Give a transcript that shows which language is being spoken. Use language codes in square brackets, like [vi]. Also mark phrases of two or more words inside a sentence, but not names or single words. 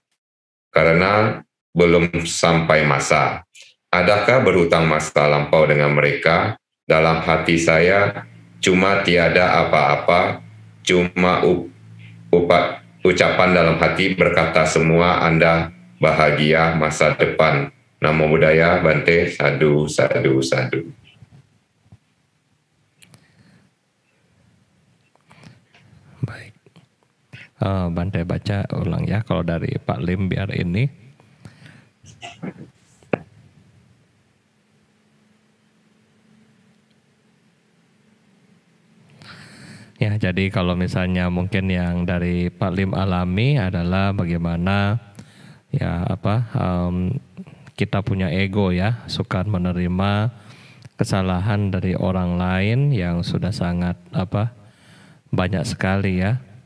[id] Karena belum sampai masa. Adakah berhutang masa lampau dengan mereka? Dalam hati saya cuma tiada apa-apa, cuma ucapan dalam hati berkata semua Anda bahagia masa depan. [pi] Namo Buddhaya Bante, sadu, sadu, sadu. [id] Baik, Bante baca ulang ya kalau dari Pak Lim biar ini. Ya, jadi kalau misalnya mungkin yang dari Pak Lim alami adalah bagaimana ya kita punya ego ya, suka menerima kesalahan dari orang lain yang sudah sangat banyak sekali ya.